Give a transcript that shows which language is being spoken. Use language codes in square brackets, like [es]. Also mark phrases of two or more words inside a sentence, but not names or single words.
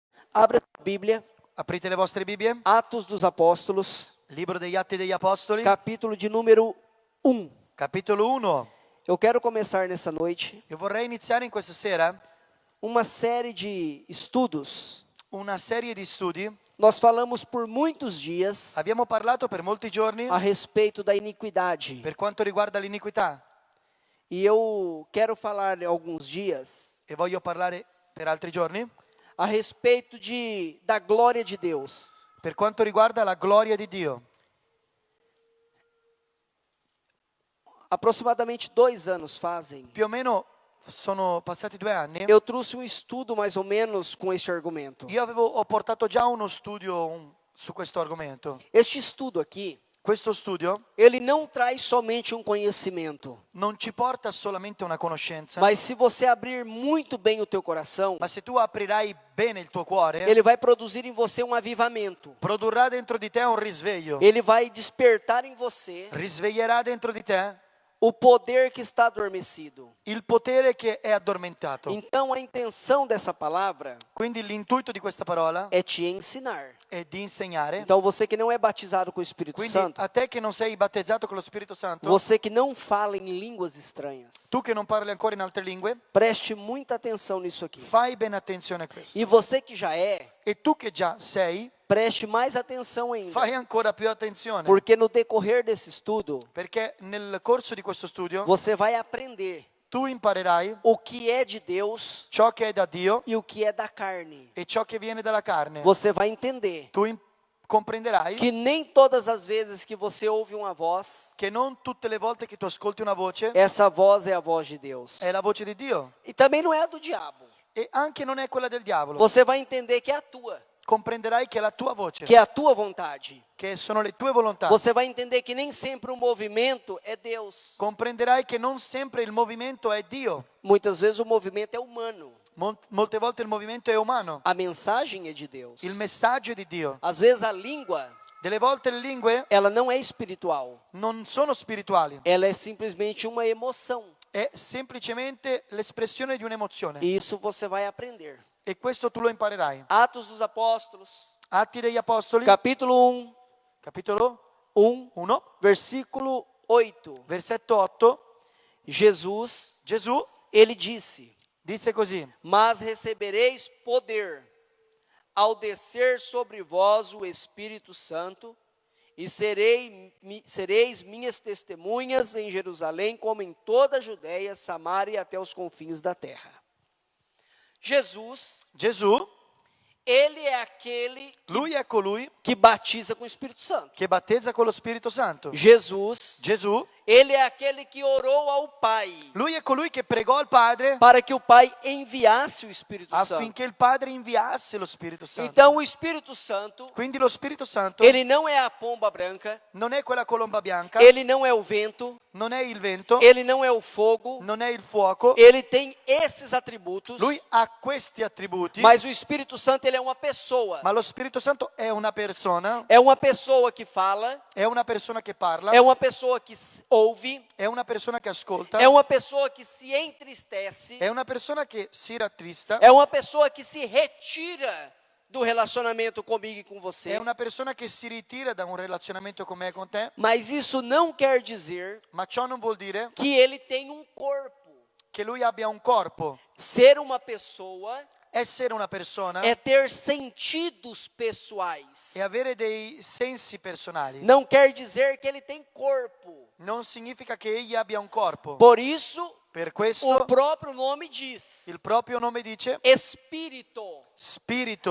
[pt] Abra a Bíblia, [it] Aprite le vostre Bibbie, [pt] Atos dos Apóstolos, [it] libro degli Atti degli Apostoli, [pt] capítulo de número 1. [it] capitolo 1. [pt] Eu quero começar nessa noite [it] Io vorrei iniziare in questa sera [pt] uma série de estudos. [it] una serie di studi. [pt] Nós falamos por muitos dias [it] Abbiamo parlato per molti giorni [pt] a respeito da iniquidade. [it] per quanto riguarda l'iniquità [pt] E eu quero falar alguns dias [it] e voglio parlare per altri giorni [pt] a respeito da glória de Deus. [it] per quanto riguarda la gloria di Dio. [pt] Aproximadamente 2 anos fazem, [it] Più o meno sono passati 2 anni. [pt] eu trouxe um estudo mais ou menos com este argumento. [it] Ho portato già uno studio su questo argomento. [pt] Este estudo aqui, [it] Questo studio [pt] ele não traz somente um conhecimento, [it] non ci porta solamente una conoscenza, [pt] mas se você abrir muito bem o teu coração, [it] ma se tu aprirai bene il tuo cuore, [pt] ele vai produzir em você um avivamento. [it] produrrà dentro di te un risveglio. [pt] Ele vai despertar em você [it] Risveglierà dentro di te [pt] o poder que está adormecido. [it] il potere che è addormentato. [pt] Então a intenção dessa palavra [it] Quindi l'intuito di questa parola [pt] é te ensinar. [it] è di insegnare. [pt] Então você que não é batizado com o Espírito [it] Quindi [pt] Santo, [it] a te che non sei battezzato con lo Spirito Santo, [pt] você que não fala em línguas estranhas, [it] tu che non parli ancora in altre lingue, [pt] preste muita atenção nisso aqui. [it] fai bene attenzione a questo. [pt] E você que já é, [it] E tu che già sei, [pt] preste mais atenção ainda. [it] fai ancora più attenzione. [pt] Porque no decorrer desse estudo, [it] Perché nel corso di questo studio [pt] você vai aprender [it] tu imparerai [pt] o que é de Deus [it] ciò che è da Dio [pt] e o que é da carne. [it] e ciò che viene dalla carne. [pt] Você vai entender [it] Tu comprenderai [pt] que nem todas as vezes que você ouve uma voz, [it] che non tutte le volte che tu ascolti una voce [pt] essa voz é a voz de Deus. [it] è la voce di Dio. [pt] E também não é a do diabo. [it] E anche non è quella del diavolo. [pt] Você vai entender que é a tua, [it] Comprenderai che è la tua voce, [pt] que é a tua vontade. [it] che sono le tue volontà. [pt] Você vai entender que nem sempre o movimento é Deus. [it] Comprenderai che non sempre il movimento è Dio. [pt] Muitas vezes o movimento é humano. [it] Molte volte il movimento è umano. [pt] A mensagem é de Deus. [it] Il messaggio è di Dio. [pt] Às vezes a língua, [it] Delle volte le lingue [pt] ela não é espiritual. [it] non sono spirituali, [pt] Ela é simplesmente uma emoção. [it] è semplicemente l'espressione di un'emozione. [pt] E isso você vai aprender. [it] E questo tu lo imparerai. [pt] Atos dos Apóstolos, [it] Atti degli Apostoli, [pt] capítulo 1, [it] capitolo 1, 1, [pt] versículo 8. [it] versetto 8. [pt] Jesus, [it] Gesù [pt] ele disse: [it] disse così: [pt] mas recebereis poder ao descer sobre vós o Espírito Santo, e sereis minhas testemunhas em Jerusalém, como em toda a Judéia, Samaria e até os confins da terra. Jesus, [it] Gesù, [pt] ele é aquele [it] lui è colui [pt] que batiza com o Espírito Santo. [it] che battezza con lo Spirito Santo. [pt] Jesus, [it] Gesù, [pt] ele é aquele que orou ao Pai, [it] lui è colui che pregò al Padre [pt] para que o Pai enviasse o Espírito Santo. [it] affinché il Padre inviasse lo Spirito Santo. [pt] Então o Espírito Santo, [it] Quindi lo Spirito Santo [pt] ele não é a pomba branca, [it] non è quella colomba bianca, [pt] ele não é o vento, [it] non è il vento, [pt] ele não é o fogo, [it] non è il fuoco. [pt] ele tem esses atributos, [it] Lui ha questi attributi, [pt] mas o Espírito Santo ele é uma pessoa. [it] ma lo Spirito Santo è una persona [pt] Que fala, [it] è una persona che parla, [pt] é uma pessoa que ouve, [it] è una persona che ascolta, [pt] é uma pessoa que se entristece, [it] è una persona che si rattrista, [pt] é uma pessoa que se retira do relacionamento comigo e com [it] è [pt] você. [it] una persona che si ritira da un relazionamento con me e con te, [pt] Mas isso não quer dizer [it] ma ciò non vuol dire [pt] que ele tem um corpo. [it] che lui abbia un corpo. [pt] Ser uma pessoa [it] Essere una persona [pt] é ter sentidos pessoais. [it] e avere dei sensi personali [pt] Não quer dizer que ele tem corpo. [it] non significa che egli abbia un corpo. [pt] Por isso, [it] Per [pt] o [it] questo [pt] próprio nome diz: [it] il proprio nome dice [pt] Espírito. [it] spirito.